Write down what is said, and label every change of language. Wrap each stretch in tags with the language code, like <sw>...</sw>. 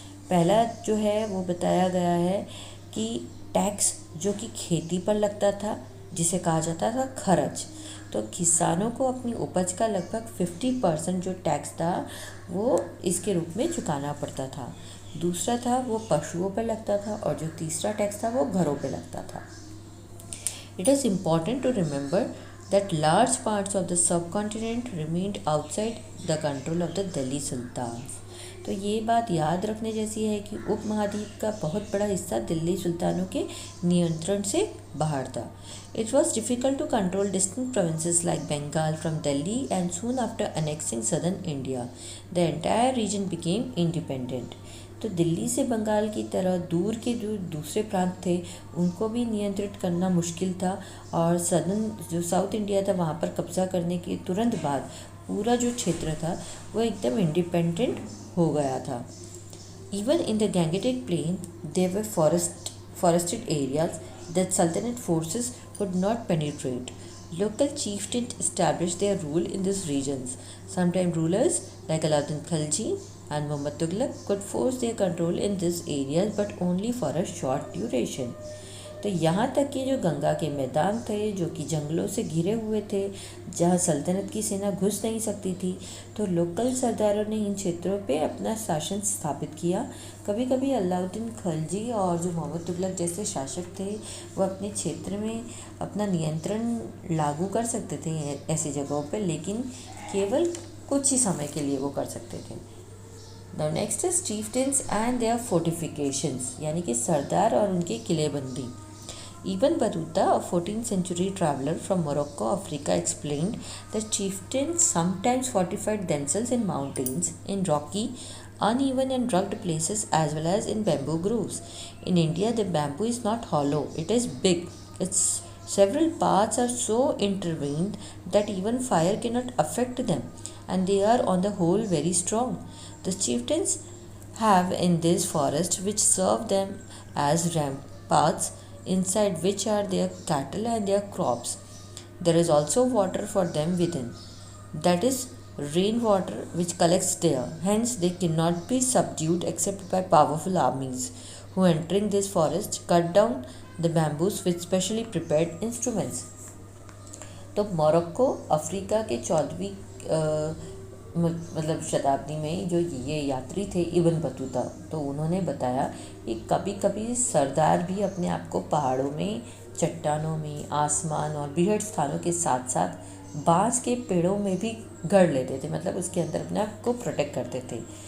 <hi>पहला जो है वो बताया गया है कि टैक्स जो कि खेती पर लगता था, जिसे कहा जाता था खर्च। तो किसानों को अपनी उपज का लगभग 50% जो टैक्स था वो इसके रूप में चुकाना पड़ता था। दूसरा था वो पशुओं पर लगता था और जो तीसरा टैक्स था वो घरों पे लगता था।</hi> <en>It is important to remember that large parts of the subcontinent remained outside the control of the Delhi Sultans.</en> <hi>तो ये बात याद रखने जैसी है कि उपमहाद्वीप का बहुत बड़ा हिस्सा दिल्ली सुल्तानों के नियंत्रण से बाहर था।</hi> <en>It was difficult to control distant provinces like Bengal from Delhi, and soon after annexing southern India, the entire region became independent.</en> <hi>तो दिल्ली से बंगाल की तरह दूर के जो दूसरे प्रांत थे उनको भी नियंत्रित करना मुश्किल था और सदर्न जो साउथ इंडिया था वहाँ पर कब्ज़ा करने के तुरंत बाद पूरा जो क्षेत्र था वो एकदम इंडिपेंडेंट हो गया था।</hi> <en>Even in the Gangetic plain there were forested areas that Sultanate forces could not penetrate. Local chieftains established their rule in these regions. Sometimes rulers like Alauddin Khilji and Muhammad Tughlaq could force their control in these areas but only for a short duration.</en> <hi>तो यहाँ तक कि जो गंगा के मैदान थे जो कि जंगलों से घिरे हुए थे, जहाँ सल्तनत की सेना घुस नहीं सकती थी, तो लोकल सरदारों ने इन क्षेत्रों पे अपना शासन स्थापित किया। कभी कभी अलाउद्दीन खिलजी और जो मोहम्मद तुगलक जैसे शासक थे वो अपने क्षेत्र में अपना नियंत्रण लागू कर सकते थे ऐसी जगहों पर, लेकिन केवल कुछ ही समय के लिए वो कर सकते थे।</hi> <en>Now next is chieftains and their fortifications,</en> <hi>यानी कि सरदार और उनकी किलेबंदी।</hi> <en>Ibn Battuta, a 14th century traveler from Morocco, Africa, explained that chieftains sometimes fortified themselves in mountains, in rocky, uneven and rugged places as well as in bamboo groves. In India, the bamboo is not hollow, it is big. Its several parts are so intertwined that even fire cannot affect them, and they are on the whole very strong. The chieftains have in this forest which serve them as ramparts, inside which are their cattle and their crops. There is also water for them within, that is rainwater which collects there. Hence they cannot be subdued except by powerful armies, who entering this forest cut down the bamboos with specially prepared instruments.</en> <hi>तो Morocco Africa के 14वीं मतलब शताब्दी में जो ये यात्री थे Ibn Battuta, तो उन्होंने बताया कि कभी कभी सरदार भी अपने आप को पहाड़ों में, चट्टानों में, आसमान और बिहड़ स्थानों के साथ साथ बांस के पेड़ों में भी गढ़ लेते थे, मतलब उसके अंदर अपने आप को प्रोटेक्ट करते थे।</hi>